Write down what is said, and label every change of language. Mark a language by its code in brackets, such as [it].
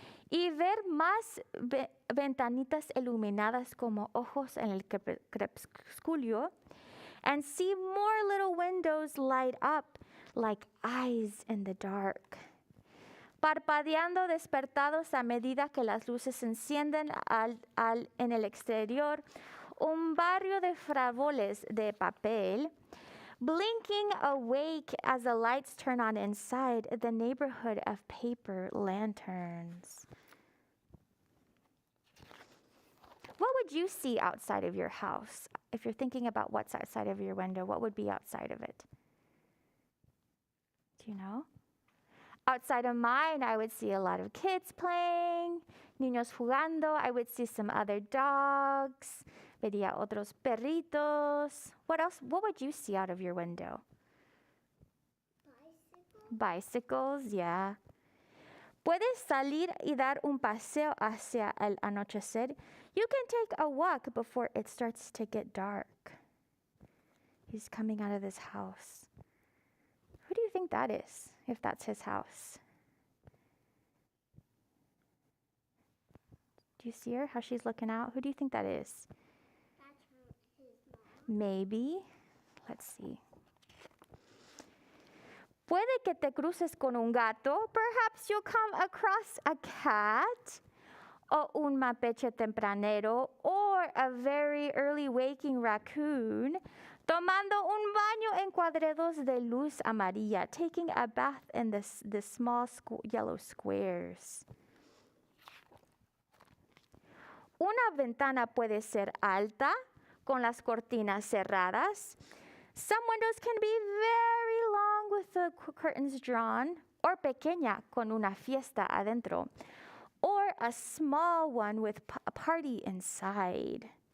[es] Y ver más ventanitas iluminadas como ojos en el crepúsculo. [en] And see more little windows light up like eyes in the dark. [es] Parpadeando despertados a medida que las luces se encienden en el exterior. Un barrio de faroles de papel. [en] Blinking awake as the lights turn on inside the neighborhood of paper lanterns. What would you see outside of your house? If you're thinking about what's outside of your window, what would be outside of it? Do you know? Outside of mine, I would see a lot of kids playing, [es] niños jugando. [en] I would see some other dogs. [es] Vería otros perritos. [en] What else? What would you see out of your window? Bicycles, yeah. [es] Puedes salir y dar un paseo hacia el anochecer. [en] You can take a walk before it starts to get dark. He's coming out of this house. Who do you think that is, if that's his house? Do you see her, how she's looking out? Who do you think that is? That's his mom. Maybe. Let's see. [es] Puede que te cruces con un gato. [en] Perhaps you'll come across a cat. [es] O un mapache tempranero. [en] Or a very early waking raccoon. [es] Tomando un baño en cuadrados de luz amarilla. [en] Taking a bath in the small yellow squares. [es] Una ventana puede ser alta, con las cortinas cerradas. [en] Some windows can be very long with the curtains drawn, or [es] pequeña, con una fiesta adentro, [en] or a small one with a party inside.